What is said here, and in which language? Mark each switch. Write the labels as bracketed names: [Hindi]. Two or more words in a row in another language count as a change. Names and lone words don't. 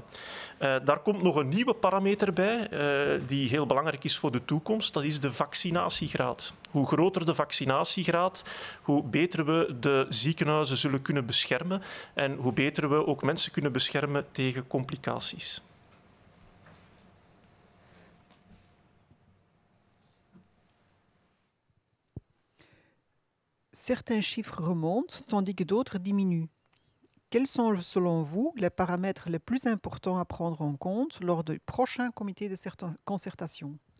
[Dutch] Daar komt nog een nieuwe parameter bij, die heel belangrijk is voor de toekomst. Dat is de vaccinatiegraad. Hoe groter de vaccinatiegraad, hoe beter we de ziekenhuizen zullen kunnen beschermen en hoe beter we ook mensen kunnen beschermen tegen complicaties. [French] Certains chiffres remontent, tandis que d'autres diminuent. Quels sont, selon vous, les paramètres les plus importants à prendre en compte lors du prochain comité de concertation?